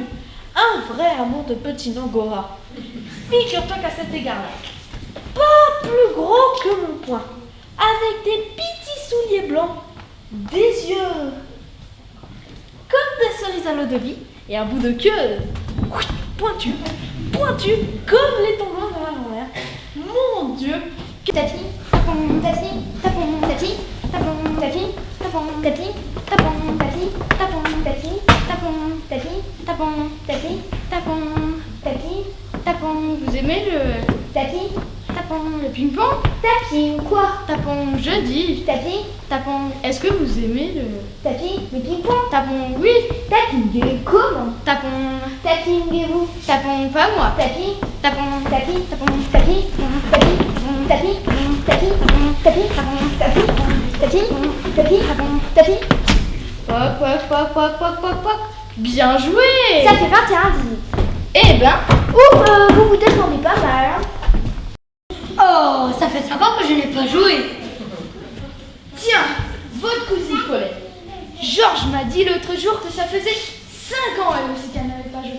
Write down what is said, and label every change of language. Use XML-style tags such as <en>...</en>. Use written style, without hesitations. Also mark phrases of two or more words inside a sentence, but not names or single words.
<fr>Un vrai amour de petit Angora. Figure-toi qu'à cet égard-là, pas plus gros que mon poing, avec des petits souliers blancs, des yeux comme des cerises à l'eau de vie et un bout de queue pointu, comme les tendons de ma grand-mère. Mon Dieu! Tati, tapon, tati, tapon, tati, tapon, tati, tapon, tati, tapon, tati, tapon, tati, tapon, tati, tapon, tati, tapon, tati, tapon. Vous aimez le Tati, tapon, le ping-pong? tati ou quoi? Tapon, je dis. Tati, Tapon, est-ce que vous aimez le tati, le ping-pong. tapon? Oui. Tatinguez comment? Tapon, Tatinguez-vous. tapon, pas moi. Tati, Tapon, tati, tapon, tati, tati, tati, tati, tati, tati, tati, tati, tati. Poc, poc, poc, poc, poc, poc, poc. Bien joué. Ça fait 21 18. Eh ben, Ouf, vous vous défendez pas mal. Hein. Oh, ça fait sympa que je n'ai pas joué. Tiens, votre cousine Paulette. Georges m'a dit l'autre jour que ça faisait 5 ans elle aussi qu'elle n'avait pas joué.</fr>